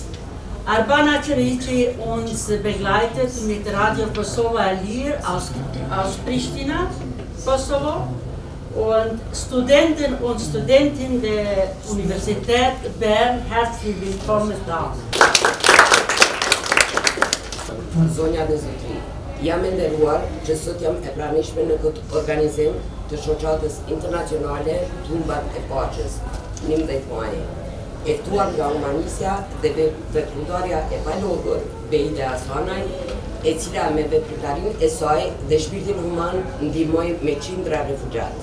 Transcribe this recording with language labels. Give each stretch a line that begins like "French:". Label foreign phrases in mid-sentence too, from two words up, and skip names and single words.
German: Arbana Cerici uns begleitet mit Radio Kosovo Alir aus Pristina, Kosovo. Und Studenten und Studentinnen der Universität Bern, herzlich willkommen da.
Albanian: Zonja dhe zotri, jam e nderuar që sot jam e pranishme në këtë organizim të shoqatës internacionale Tumbat e Paqes, 19 Maj, e ftuar nga Humanisja dhe veprimtarja e palodhur Behide Hasanaj, e cila me veprimtarin e saj dhe shpirtin human ndihmoi me qindra refugjat.